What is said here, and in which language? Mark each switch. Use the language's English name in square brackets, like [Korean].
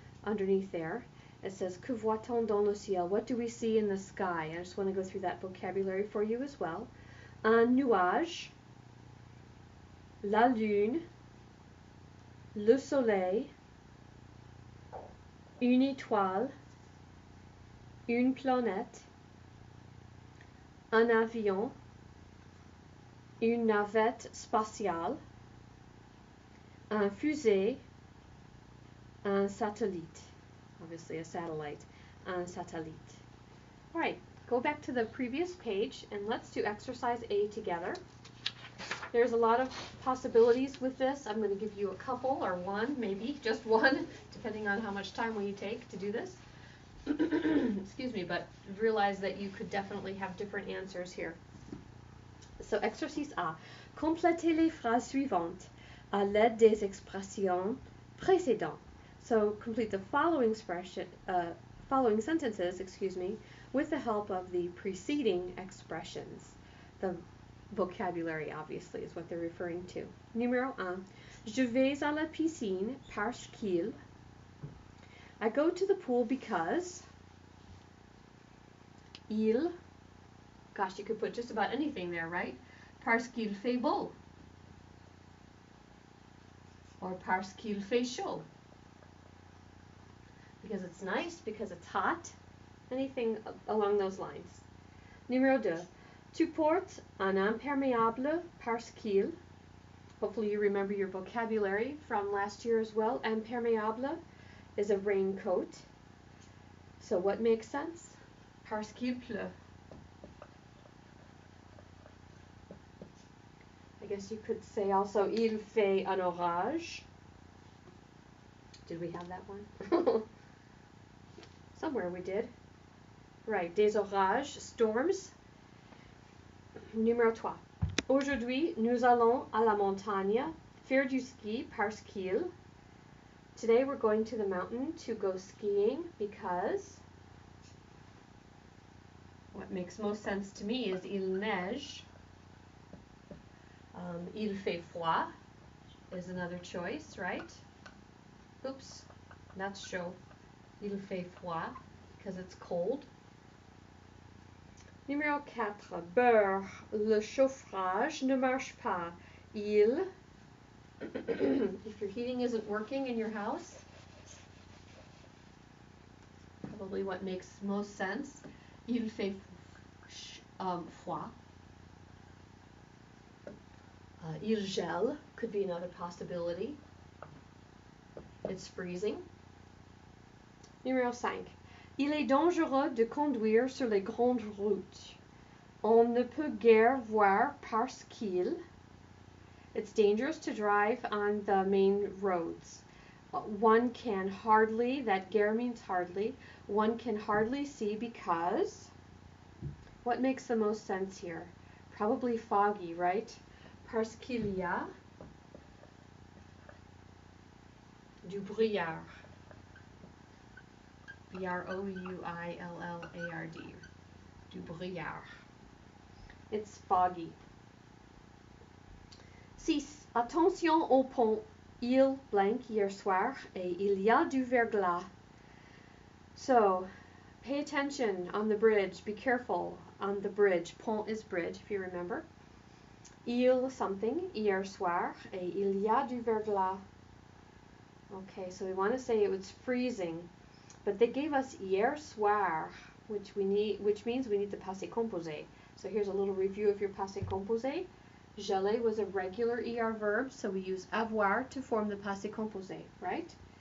[English] Underneath there, it says, [French] Que voit-on dans le ciel? [English] What do we see in the sky? I just want to go through that vocabulary for you as well. [French] Un nuage, la lune, le soleil, une étoile, une planète, un avion, une navette spatiale, un fusée, un satellite. [English] Obviously a satellite, [French] un satellite. [English] All right, go back to the previous page and let's do exercise A together. There's a lot of possibilities with this. I'm going to give you a couple or one, maybe just one, depending on how much time will you take to do this. Excuse me, but realize that you could definitely have different answers here. So, exercice A. [French] Complétez les phrases suivantes à l'aide des expressions précédentes. [English] So, complete the following sentences, with the help of the preceding expressions. The vocabulary, obviously, is what they're referring to. [French] Numéro 1. Je vais à la piscine parce qu'il. [English] I go to the pool because. [French] Il. [English] Gosh, you could put just about anything there, right? [French] Parce qu'il fait beau. [English] Or [French] parce qu'il fait chaud. [English] Because it's nice, because it's hot. Anything along those lines. [French] Numéro 2. Tu portes un imperméable parce qu'il. [English] Hopefully you remember your vocabulary from last year as well. Imperméable is a raincoat. So what makes sense? [French] Parce qu'il pleut. [English] I guess you could say also, [French] il fait un orage. [English] Did we have that one? Somewhere we did. [French] Right, des orages, storms. Numéro 3. Aujourd'hui, nous allons à la montagne faire du ski parce qu'il. [English] Today we're going to the mountain to go skiing because. What makes most sense to me is [French] il neige. Il fait froid [English] is another choice, right? Oops, that's chaud. [French] Il fait froid [English] because it's cold. [French] Numéro 4. Beurre. Le chauffage ne marche pas. Il. [English] If your heating isn't working in your house, probably what makes most sense. [French] Il fait froid. Il gèle [English] could be another possibility. It's freezing. [French] Numéro 5. Il est dangereux de conduire sur les grandes routes. On ne peut guère voir parce qu'il. [English] It's dangerous to drive on the main roads. One can hardly, that guère means hardly, one can hardly see because. What makes the most sense here? Probably foggy, right? [French] Parce qu'il y a du brouillard. B-R-O-U-I-L-L-A-R-D. Du brouillard. [English] It's foggy. [French] 6. Attention au pont. Il blank hier soir et il y a du verglas. [English] So, pay attention on the bridge. Be careful on the bridge. Pont is bridge, if you remember. [French] Il something, hier soir, et il y a du verglas. [English] Okay, so we want to say it was freezing, but they gave us hier soir, which means we need the passé composé. So here's a little review of your passé composé. Geler was a regular ER verb, so we use avoir to form the passé composé, right?